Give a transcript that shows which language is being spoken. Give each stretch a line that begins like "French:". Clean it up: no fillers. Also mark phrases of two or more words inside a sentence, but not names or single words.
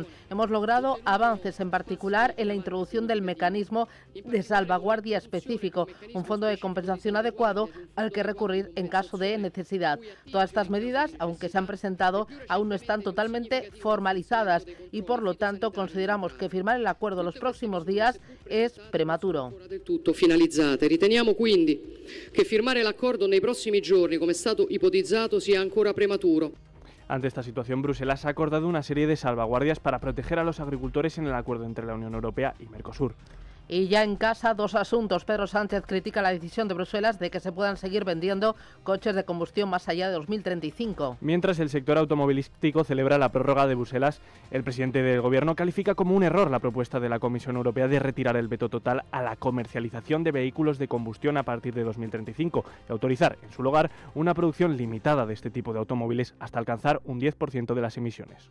Spanish: Hemos logrado avances, en particular en la introducción del mecanismo de salvaguardia específico, un fondo de compensación adecuado al que recurrir en caso de necesidad. Todas estas medidas, aunque se han presentado, aún no están totalmente formalizadas y por lo tanto consideramos que firmar el acuerdo los próximos días es prematuro.
Italian: Riteniamo quindi che firmare l'accordo nei prossimi giorni, come è stato ipotizzato, sia ancora prematuro.
Spanish: Ante esta situación, Bruselas ha acordado una serie de salvaguardias para proteger a los agricultores en el acuerdo entre la Unión Europea y Mercosur. Y ya en casa, dos asuntos. Pedro Sánchez critica la decisión de Bruselas de que se puedan seguir vendiendo coches de combustión más allá de 2035. Mientras el sector automovilístico celebra la prórroga de Bruselas, el presidente del Gobierno califica como un error la propuesta de la Comisión Europea de retirar el veto total a la comercialización de vehículos de combustión a partir de 2035 y autorizar, en su lugar, una producción limitada de este tipo de automóviles hasta alcanzar un 10% de las emisiones.